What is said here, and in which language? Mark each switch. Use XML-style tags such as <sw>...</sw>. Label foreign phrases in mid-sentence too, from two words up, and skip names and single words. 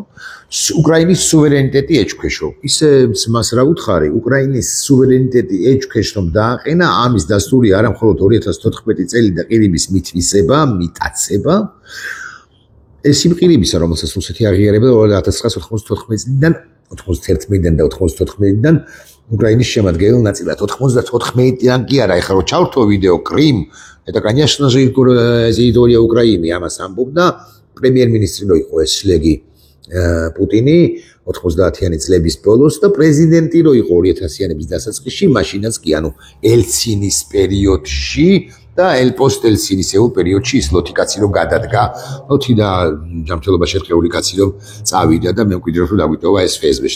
<ka>უკრაინის სუვერენიტეტი ეჭქვეშო. ისე მას რა უთხარი, უკრაინის სუვერენიტეტი ეჭქვეშ რომ დააყენა, ამის დასტური არა მხოლოდ 2014 წელი და ყირიმის მითვისება, მიტაცება. ეს იმ ყირიმისა, რომელსაც რუსეთი აღიარებდა 1994 წლიდან, 91-დან და 94-დან უკრაინის შემადგენელ ნაწილად. 94-დან კი არა, ეხლა რო ჩავთო ვიდეო</ka> <ru>Крым, это, конечно же, территория Украины,</ru> <ka>ამას ამბობდა პრემიერ-მინისტრი რო იყო ეს შლეგი პუტინი 90-იანი წლების ბოლოს და პრეზიდენტი რო იყო 2000-იანების დასაწყისში, მაშინაც კი ანუ ელცინის პერიოდში და პოსტ-ელცინის პერიოდში ის ლოთი კაცი რო გადადგა, ლოთი და ჯანმრთელობა შერყეული კაცი რო წავიდა და მემკვიდრე რო დაგვიტოვა ეს FSB-ში.</ka>